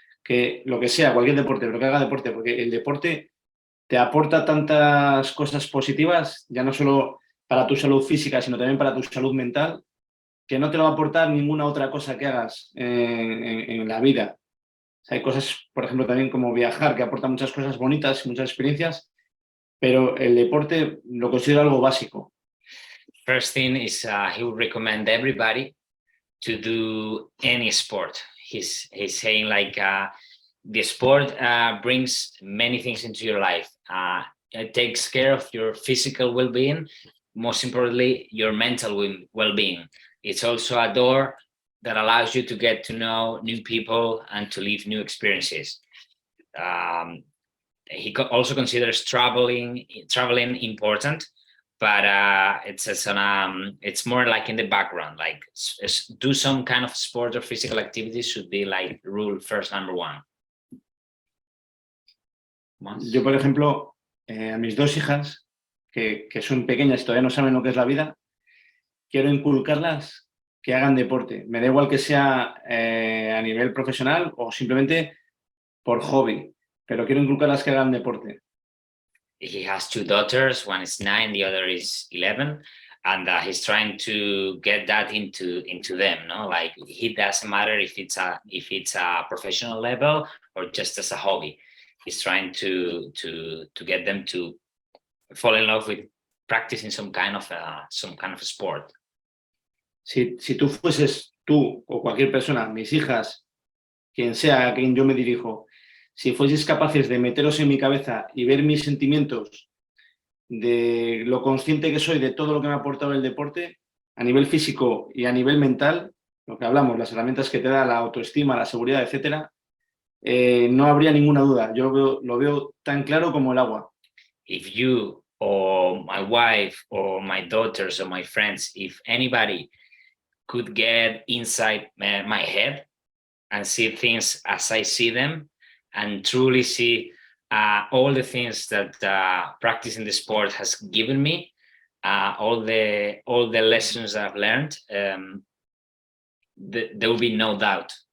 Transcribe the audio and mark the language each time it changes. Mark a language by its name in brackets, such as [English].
[Spanish] Que lo que sea, cualquier deporte, pero que haga deporte, porque el deporte te aporta tantas cosas positivas, ya no solo para tu salud física, sino también para tu salud mental, que no te lo va a aportar ninguna otra cosa que hagas en la vida. O sea, hay cosas, por ejemplo, también como viajar, que aporta muchas cosas bonitas, muchas experiencias, pero el deporte lo considero algo básico. [English] First thing is he would recommend everybody to do any sport. He's saying like the sport brings many things into your life. It takes care of your physical well-being, most importantly, your mental well-being. It's also a door that allows you to get to know new people and to live new experiences. He also considers traveling important, but it's more like in the background. Like do some kind of sport or physical activity should be like rule first number 1. [Spanish] Yo, por ejemplo, a mis 2 hijas, que son pequeñas y todavía no saben lo que es la vida, quiero inculcarlas que hagan deporte. Me da igual que sea a nivel profesional o simplemente por hobby, pero quiero inculcarlas que hagan deporte. [English] He has 2 daughters, one is 9, the other is 11, and he's trying to get that into them, no? Like it doesn't matter if it's a professional level or just as a hobby. He's trying to get them to fall in love with practicing some kind of sport. [Spanish] Si tú fueses tú o cualquier persona, mis hijas, quien sea a quien yo me dirijo, si fueseis capaces de meteros en mi cabeza y ver mis sentimientos, de lo consciente que soy de todo lo que me ha aportado el deporte, a nivel físico y a nivel mental, lo que hablamos, las herramientas que te da la autoestima, la seguridad, etcétera, no habría ninguna duda. Yo lo veo tan claro como el agua. [English] If you or my wife or my daughters or my friends, if anybody could get inside my head and see things as I see them and truly see all the things that practicing the sport has given me, all the lessons I've learned, there will be no doubt.